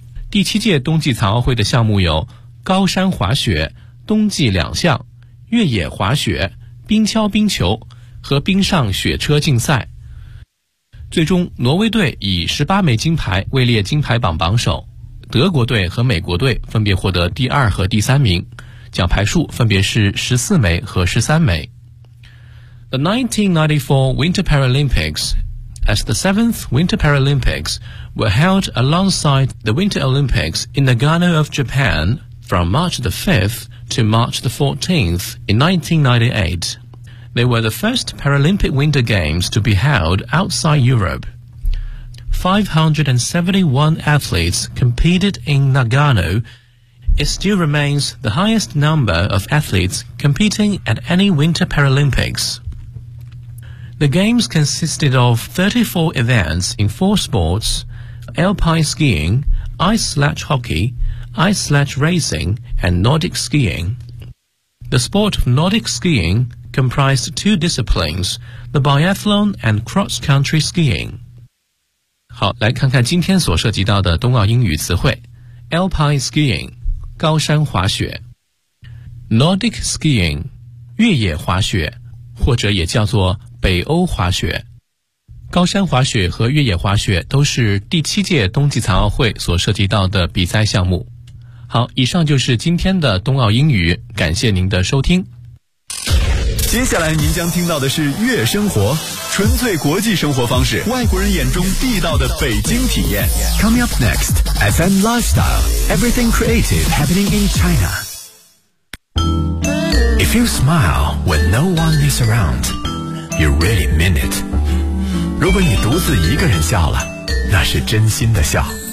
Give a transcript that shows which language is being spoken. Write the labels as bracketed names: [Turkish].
[Chinese] 第七届冬季残奥会的项目有高山滑雪、冬季两项、越野滑雪、冰橇冰球和冰上雪车竞赛，最终挪威队以18枚金牌位列金牌榜榜首，德国队和美国队分别获得第二和第三名，奖牌数分别是14枚和13枚。 [English] The 1994 Winter Paralympics, as the 7th Winter Paralympics, were held alongside the Winter Olympics in Nagano of Japan from March the 5th to March the 14th in 1998. They were the first Paralympic Winter Games to be held outside Europe. 571 athletes competed in Nagano. It still remains the highest number of athletes competing at any Winter Paralympics. The games consisted of 34 events in four sports, alpine skiing, ice sledge hockey, ice sledge racing, and Nordic skiing. The sport of Nordic skiing comprised two disciplines, the biathlon and cross-country skiing. [Chinese] 好，来看看今天所涉及到的冬奥英语词汇。 Alpine skiing, 高山滑雪。Nordic skiing, 越野滑雪，或者也叫做北欧滑雪。高山滑雪和越野滑雪都是第七届冬季残奥会所涉及到的比赛项目。好，以上就是今天的冬奥英语，感谢您的收听。接下来您将听到的是悦生活，纯粹国际生活方式，外国人眼中地道的北京体验。 [English] Coming up next FM Lifestyle, Everything Creative Happening in China. If you smile when no one is aroundYou really mean it. [Chinese] 如果你独自一个人笑了，那是真心的笑。